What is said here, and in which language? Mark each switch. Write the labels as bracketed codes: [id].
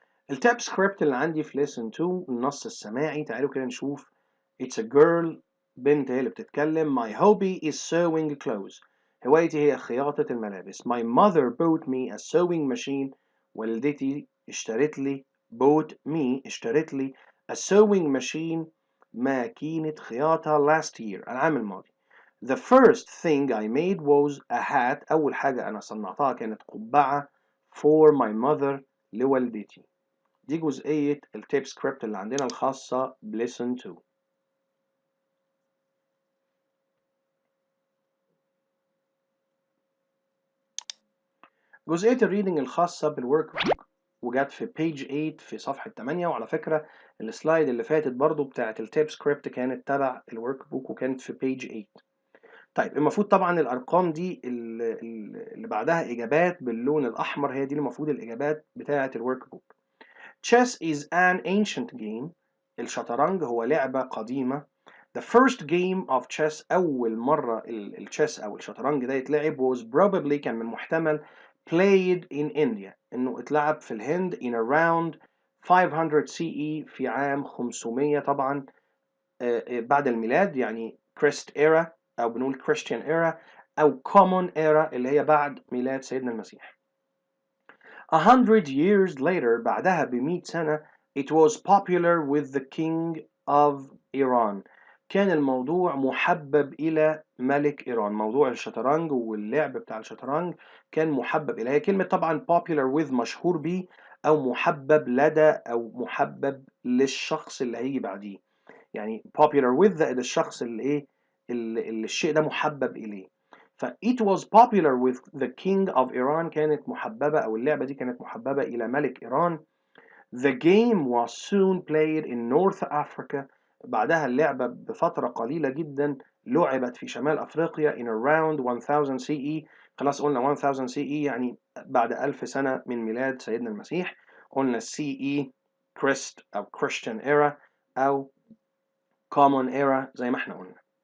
[ar] التاب سكريبت اللي عندي في lesson 2 النص السماعي. تعالوا كده نشوف. [en] It's a girl. [ar] بنت هي اللي بتتكلم. [en] My hobby is sewing clothes. [ar] هوايتي هي خياطة الملابس. [en] My mother bought me a sewing machine. [ar] والدتي اشترت لي اشترت لي a sewing machine ماكينة خياطة [en] last year [ar] العام الماضي. [en] The first thing I made was a hat. [ar] أول حاجة أنا صنعتها كانت قبعة [en] for my mother [ar] لوالدتي. دي جزئية التيب سكريبت اللي عندنا الخاصة بليسن 2. جزئية الريدنج الخاصة بالورك بوك وجت في بيج 8 في صفحة 8. وعلى فكرة السلايد اللي فاتت برضو بتاعت التيب سكريبت كانت تبع الورك بوك وكانت في بيج 8. طيب المفروض طبعا الأرقام دي اللي بعدها إجابات باللون الأحمر هي دي المفروض الإجابات بتاعت الورك بوك. [en] Chess is an ancient game. [ar] الشطرنج هو لعبة قديمة. [en] The first game of chess [ar] أول مرة الشيس أو الشطرنج ده يتلعب [en] was probably [ar] كان من محتمل [en] played in India [ar] إنه اتلعب في الهند [en] in around 500 CE [ar] في عام 500 طبعا بعد الميلاد يعني Christ era أو بنقول [en] Christian era [ar] أو [en] Common era [ar] اللي هي بعد ميلاد سيدنا المسيح. [en] 100 years later [ar] بعدها ب100 سنة [en] it was popular with the king of Iran. [ar] كان الموضوع محبب إلى ملك إيران. موضوع الشطرنج واللعب بتاع الشطرنج كان محبب إليه. هي كلمة طبعا popular with مشهور بيه أو محبب لدى أو محبب للشخص اللي هيجي بعديه. يعني popular with ده الشخص اللي إيه اللي الشيء ده محبب إليه. [en] ف it was popular with the king of Iran. [ar] كانت محببة أو اللعبة دي كانت محببة إلى ملك إيران. [en] The game was soon played in North Africa. [ar] بعدها اللعبة بفترة قليلة جدا لعبت في شمال أفريقيا [en] in around 1000 CE. [ar] خلاص قلنا 1000 CE يعني بعد 1000 سنة من ميلاد سيدنا المسيح. قلنا CE Christ أو Christian era أو Common era زي ما احنا قلنا.